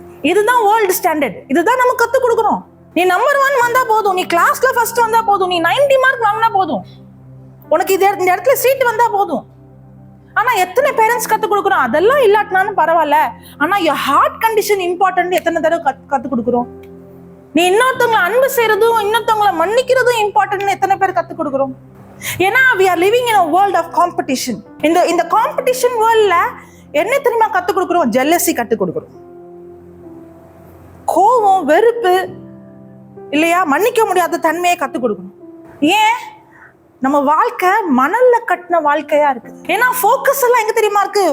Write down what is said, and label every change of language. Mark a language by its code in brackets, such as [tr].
[ta] இதுதான் world standard. இதுதான் நம்ம கத்து கொடுக்கறோம். நீ நம்பர் 1 வந்தா போதும், நீ கிளாஸ்ல ஃபர்ஸ்ட் வந்தா போதும், நீ 90 மார்க் வாங்கினா போதும், உனக்கு இந்த இடத்துல சீட் வந்தா போதும். ஆனா எத்தனை பேரண்ட்ஸ் கத்து கொடுக்குறோம்? அதெல்லாம் இல்லாட்டினாலும் பரவாயில்ல, ஆனா [en] your heart condition important [ta] எத்தனை தடவை கத்து கொடுக்குறோம்? நீ இன்னொருத்தவங்களை அன்பு செய்யறதும் இன்னொருத்தவங்களை மன்னிக்கிறதும் இம்பார்ட்டன்ட் எத்தனை பேர் கத்துக் கொடுக்குறோம்? ஏன்னா [en] we are living in a world of competition. [ta] இந்த காம்படிஷன் வேர்ல்ட்ல என்ன தெரியுமா கத்துக் கொடுக்குறோம்? ஜெல்லசி கத்துக் கொடுக்குறோம், கோபம், வெறுப்பு, இல்லையா, மன்னிக்க முடியாத தன்மையை கத்துக் கொடுக்கணும். ஏன்? நம்ம வாழ்க்கை மணல்ல கட்டின வாழ்க்கையா இருக்கு. ஏன்னா போக்கஸ் எல்லாம் எங்க தெரியுமா இருக்கு?